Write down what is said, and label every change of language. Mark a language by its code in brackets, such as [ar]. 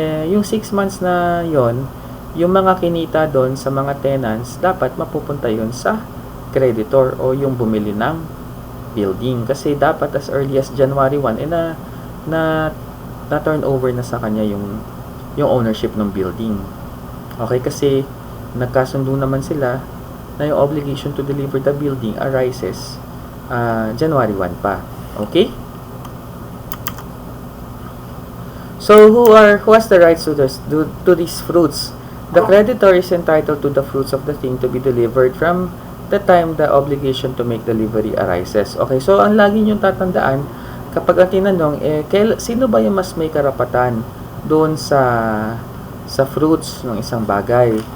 [tl] Yung 6 months na yon, yung mga kinita doon sa mga tenants, dapat mapupunta yon sa creditor o yung bumili ng building. Kasi dapat [en] as early as January 1, [tl] na turn over na sa kanya yung ownership ng building. [en] Okay, [tl] kasi nagkasundo naman sila na yung [en] obligation to deliver the building arises January 1 pa. Okay? So, who has the rights to these fruits? The creditor is entitled to the fruits of the thing to be delivered from the time the obligation to make delivery arises. [tl] Okay, so ang lagi niyong tatandaan, kapag ang tinanong, sino ba yung mas may karapatan doon sa fruits ng isang bagay?